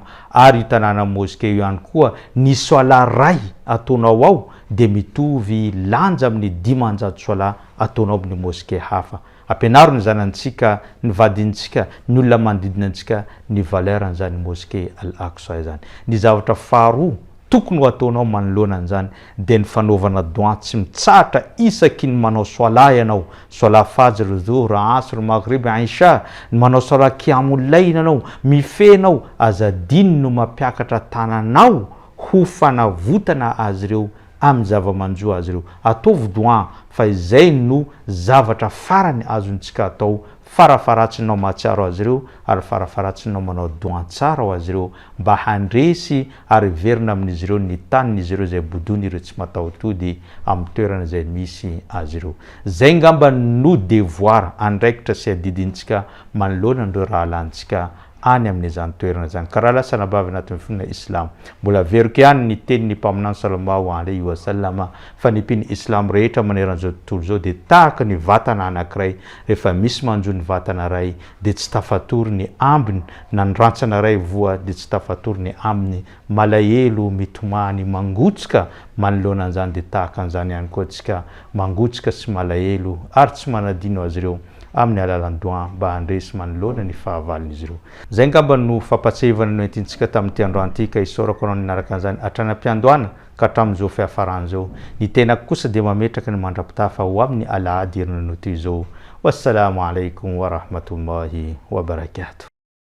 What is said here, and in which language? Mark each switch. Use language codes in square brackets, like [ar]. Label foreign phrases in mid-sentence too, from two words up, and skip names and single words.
[mg] Ary tanàna mosquée io ihany koa ny sola ray ataonao ao dia mitovy lanja amin'ny 500 sola ataonao amin'ny mosquée hafa. Ampianaro ny zanantsika, ny vadintsika, ny olona manodidina antsika ny valeran'izany mosquée Al-Aqsa zany. Ny zavatra faharoa tokony ho ataonao manoloana an'izany dia ny fanaovana doa tsy mitsahatra isaky ny manao sola ianao, sola fajr, dhuhr, asr, maghrib, isha, ny manao sola [ar] قيام الليل [mg] ianao, mifenao azadiny no mampiakatra tananao ho fanavotana azy ireo amin'ny zava-manjo azy ireo. Ataovy doa fa izay no zavatra farany azontsika atao, farafaratsinao mahatsiaro azy ireo ary farafaratsinao manao doa tsara ho azy ireo mba handresy ary verina amin'izy ireo ny tanin'izy ireo izay bodony ireo tsy mataotody amin'ny toerana izay misy azy ireo. Zay ngamba no devoir andraikitra sy adidintsika manoloana andreo raha lantsika any amin'izany toerana zany. Ka raha lasana bavy anatin'ny finoana Islam mbola veriko ihany ny tenin'ny mpaminany [ar] صلى الله عليه وسلم [mg] fa ny mpino Islam rehetra maneran'izao tontolo zao dia tahaka ny vatana anankiray, rehefa misy manjo ny vatana ray dia tsy tafatory ny ambiny, na ny rantsana ray voa dia tsy tafatory ny aminy. Malahelo mitomany mangotsika manoloana an'izany dia tahaka an'izany ihany koa tsika mangotsika sy malahelo ary tsy manadino azy ireo amin'ny alalan'ny doa mba handresy manoloana ny fahavalon'izy ireo. Zay ngamba no fampatsahivana no entintsika tamin'ity androany ity ka isorako anao ninaraka an'izany atranam-piandohana ka hatramin'izao fiafaran'izao. Ny tenako kosa dia mametraka ny mandrapitafa ho amin'ny alahady herinanao toy izao. [ar] والسلام عليكم ورحمة الله وبركاته.